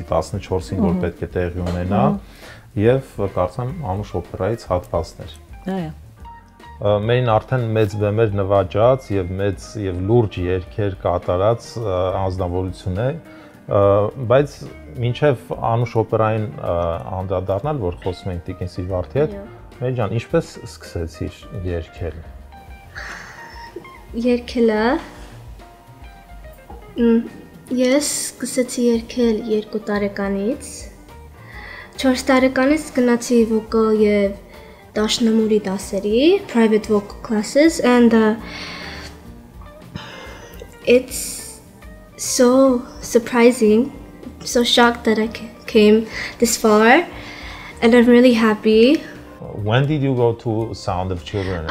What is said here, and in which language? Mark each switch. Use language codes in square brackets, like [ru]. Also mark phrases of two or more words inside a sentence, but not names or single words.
[hy] 14-ին, որ պետք է տեղի ունենա եւ կարծեմ Անուշ օպերայից հատվածներ։ Մերին արդեն մեծ բեմեր նվաճած եւ մեծ եւ լուրջ երգեր կատարած անձնավորություն է, բայց մինչեւ Անուշ օպերային անդրադառնալ, որ խոսում ենք Տիկին Սիլվարդի հետ, Մերի ջան, ինչպես սկսեցիր երգել։ Երգելը ես սկսեցի երգել 2 տարեկանից, 4 տարեկանից գնացի վոկալ եւ Դաշնամուրի դասերի, [en] private vocal classes, and it's so surprising, so shocked that I came this far, and I'm really happy. When did you go to Sound of Children?